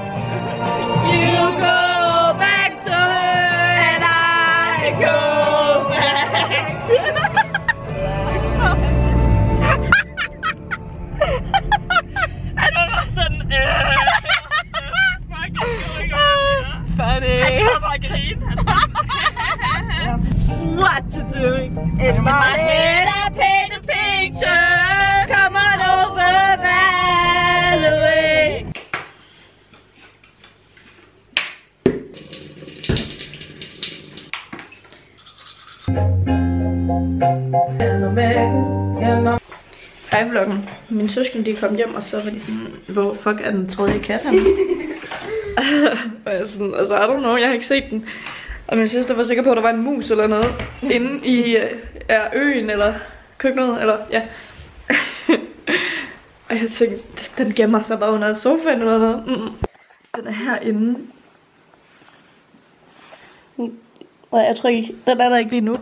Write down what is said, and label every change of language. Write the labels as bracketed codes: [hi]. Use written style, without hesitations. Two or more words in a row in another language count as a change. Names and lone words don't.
[en] You go back to her and I go back to her. I don't know, sådan fucking going on. Funny. [da] Han kan bare grine. [en] What you doing? In my head I paint a picture. Come on over, Valerie. [da] Hej vloggen. Mine søskende de kom hjem, og så var de sådan, hvor fuck er den tredje kat her? Og jeg sådan, altså [en] I don't know, [da] jeg har ikke set den. Og min søster var sikker på, at der var en mus eller noget inde i øen eller køkkenet, eller ja. Og jeg tænkte, den gemmer sig bare under sofaen eller noget. Den er herinde. Og jeg tror ikke, den er der ikke lige nu.